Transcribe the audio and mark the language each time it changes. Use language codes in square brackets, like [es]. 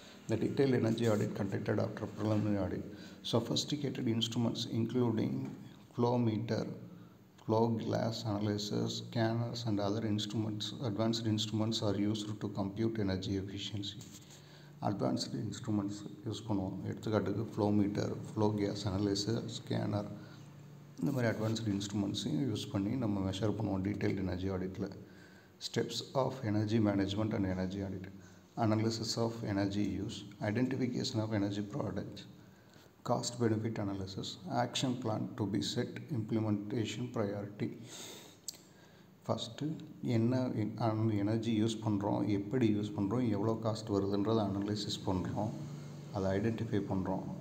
[en] The detailed energy audit conducted after preliminary audit. Sophisticated instruments including flow meter, flow glass analyzers, scanners and other advanced instruments are used to compute energy efficiency. Advanced instruments [ta] use பண்ணுவோம். எடுத்துக்காட்டுக்கு flow metre, flow case analyser, scanner, இந்த மாதிரி advanced இன்ஸ்ட்ருமெண்ட்ஸையும் use பண்ணி நம்ம measure பண்ணுவோம் detailed energy ஆடிட்டில். [en] Steps of energy management and energy audit. Analysis of energy use, identification of energy products, cost benefit analysis, action plan to be set, implementation priority. [ta] First என்ன energy use பண்ணுறோம், எப்படி use பண்ணுறோம், எவ்வளோ cost வருதுன்றதை analysis பண்ணுறோம், அதை identify பண்ணுறோம்.